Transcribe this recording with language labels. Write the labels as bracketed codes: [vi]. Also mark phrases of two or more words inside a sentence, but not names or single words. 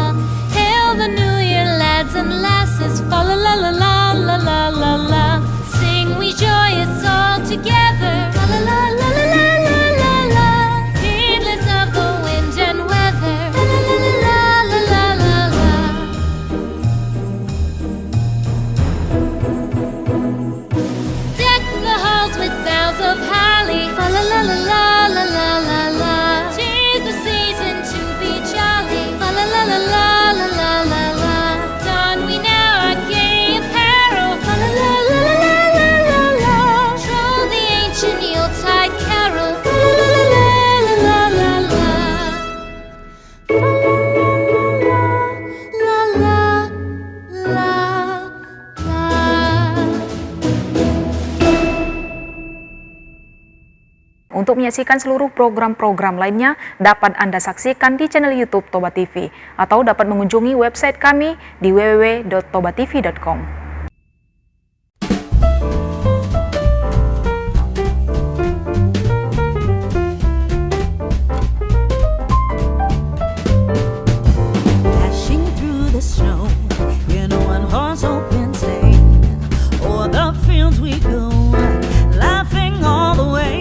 [en] Hail the new year, lads and lasses, fa la la la la la la la la. Sing we joyous all together, fa la la la la la la la la. Heedless of the wind and weather, fa la la la la la la la. Deck the halls with boughs of holly, fa la la la la la la la la. The season to be jolly. La la la la la la la la la. Don we now our gay apparel. La la la la la la la la. Troll the ancient Yuletide carol. La la la la la la la la. La la la la la. [id] Untuk menyaksikan seluruh program-program lainnya, dapat Anda saksikan di channel YouTube Toba TV atau dapat mengunjungi website kami di www.tobatv.com. [en] Dashing through the snow in a one-horse open sleigh, o'er the fields we go, laughing all the way.